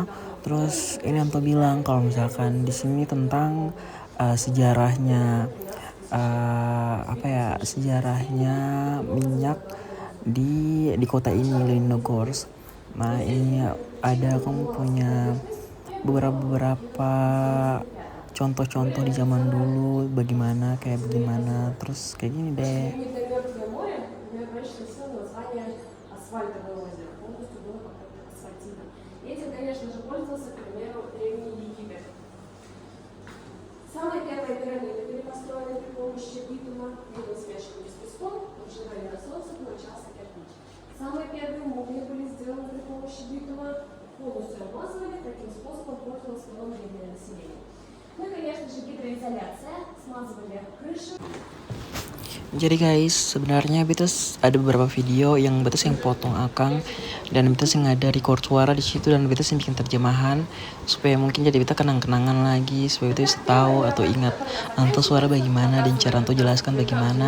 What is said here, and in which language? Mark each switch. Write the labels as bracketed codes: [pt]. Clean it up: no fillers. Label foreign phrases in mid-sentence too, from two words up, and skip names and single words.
[id] Terus ini Anto bilang kalau misalkan di sini tentang sejarahnya sejarahnya minyak di kota ini Leninogorsk. Nah ini ada kamu punya beberapa contoh-contoh di zaman dulu bagaimana terus kayak gini deh. [ru] Самые первые пирамиды были построены при помощи битума, либо смешивали с песком, поджигали на солнце, получался кирпич. Самые первые мумии были сделаны при помощи битума, полностью обмазывали, таким способом пользовалось потом древнее население. Ну и, конечно же, гидроизоляция, смазывали крыши. [id] Jadi guys, sebenarnya Betes ada beberapa video yang Betes yang potong akang dan Betes yang ada record suara di situ dan Betes yang bikin terjemahan supaya mungkin jadi Betes kenang-kenangan lagi supaya Betes tahu atau ingat Anto suara bagaimana dan cara Anto jelaskan bagaimana.